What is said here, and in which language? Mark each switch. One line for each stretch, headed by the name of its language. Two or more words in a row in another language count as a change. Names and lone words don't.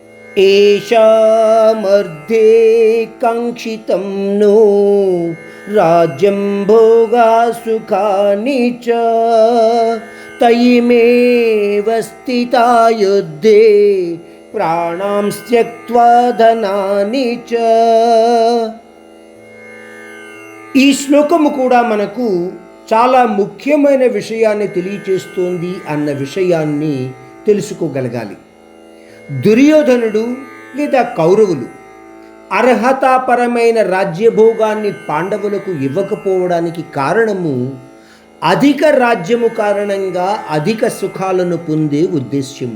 Sanskrit: ఏషామర్థే కాంక్షితం नो राज्यं भोगा सुखानि च तयिमेव स्थिता युद्धे ప్రాణాం త్యక్త్వా ధనాని చ.
Telugu: ఈ శ్లోకము కూడా మనకు చాలా ముఖ్యమైన విషయాన్ని తెలియచేస్తోంది అన్న విషయాన్ని తెలుసుకోగలగాలి. దుర్యోధనుడు లేదా కౌరవులు అర్హతాపరమైన రాజ్యభోగాన్ని పాండవులకు ఇవ్వకపోవడానికి కారణము అధిక రాజ్యము కారణంగా అధిక సుఖాలను పొందే ఉద్దేశ్యము.